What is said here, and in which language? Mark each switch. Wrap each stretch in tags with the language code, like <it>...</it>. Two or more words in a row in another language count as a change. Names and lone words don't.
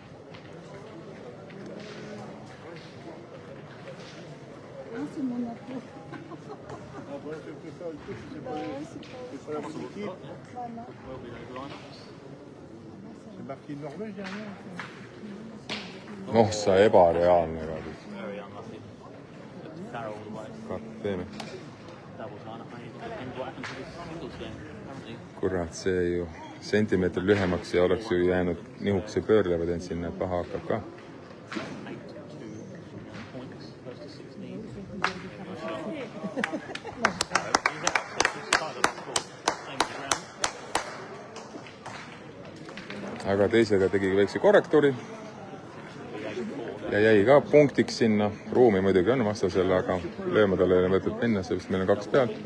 <fr>C'est marqué Norvège derrière.</fr> <et>Noh, sa ebareaalne Robin.</et> <en>Very unlucky. Farrell all the way.</en> <et>Kapteeni.</et> <en>Doubles line up, mate. And what happened to this singles game? Apparently.</en> <et>Kurat, see ju sentimeetri lühemaks ja oleks ju jäänud nihukese pöörleva teinud sinna, paha hakkab ka.</et> <en>8-2 points, close to 16.</en> <et>Aga teisega tegigi väikse korrektuuri ja jäi ka punktiks sinna. Ruumi muidugi on vastasele, aga lööma talle ei ole mõtet minna, sest meil on 2 pealt.</et>